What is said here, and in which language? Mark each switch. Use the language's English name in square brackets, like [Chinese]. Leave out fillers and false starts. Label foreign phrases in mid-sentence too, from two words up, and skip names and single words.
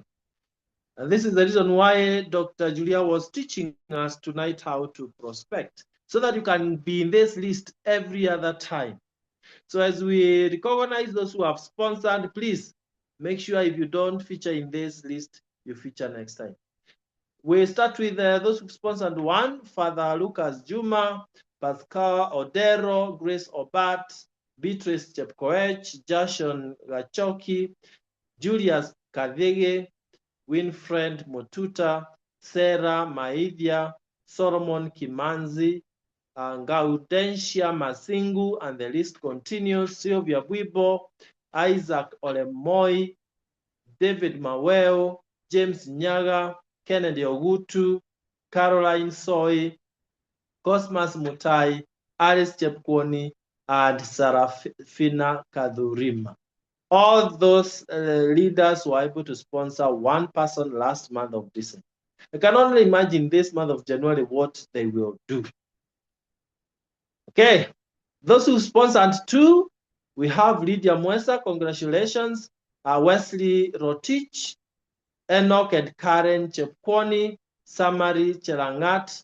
[English] And this is the reason why Dr. Julia was teaching us tonight how to prospect, so that you can be in this list every other time. So as we recognize those who have sponsored, please make sure if you don't feature in this list, you feature next time. We start with those who sponsored one: Father Lucas Juma, Pascal Odero, Grace Obat, Beatrice Chepkoech, Jashon Gachoki, Julius Kadege, Winfred Motuta, Sarah Maidhia, Solomon Kimanzi, Gaudensia Masingu, and the list continues. Sylvia Bwibo, Isaac Olemoi, David Maweo, James Nyaga, Kennedy Ogutu, Caroline Soy, Cosmas Mutai, Alice Chepkwoni, and Sarafina Kadhurima. All those leaders were able to sponsor one person last month of December. I can only imagine this month of January what they will do. Okay, those who sponsored two, we have Lydia Mwesa, congratulations, Wesley Rotich, Enoch and Karen Chepkwoni, Samari Chelangat.